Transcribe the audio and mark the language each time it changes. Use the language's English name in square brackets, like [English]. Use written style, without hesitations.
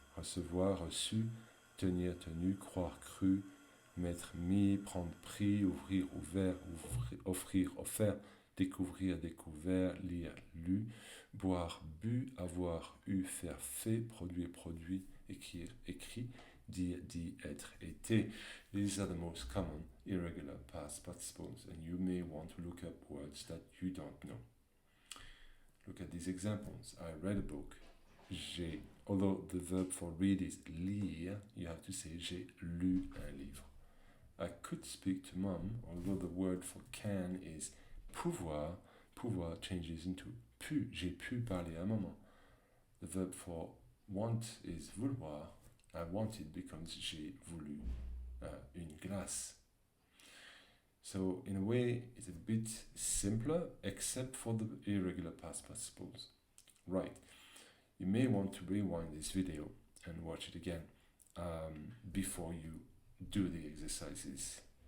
[French] Recevoir, reçu, tenir, tenu, croire, cru, mettre, mis, prendre, pris, ouvrir, ouvert, offrir, offert, découvrir, découvert, lire, lu, boire, bu, avoir, eu, faire, fait, produire, produit, écrire, écrit, dire, dit, être, été. [English] These are the most common irregular past participles, and you may want to look up words that you don't know. Look at these examples. I read a book. J'ai, although the verb for read is lire, you have to say [French] j'ai lu un livre. [English] I could speak to mom, although the word for can is pouvoir. [French] Pouvoir changes into pu. J'ai pu parler à maman. [English] The verb for want is vouloir. I wanted becomes [French] j'ai voulu une glace. [English] So in a way, it's a bit simpler, except for the irregular past participles. Right. You may want to rewind this video and watch it again before you do the exercises.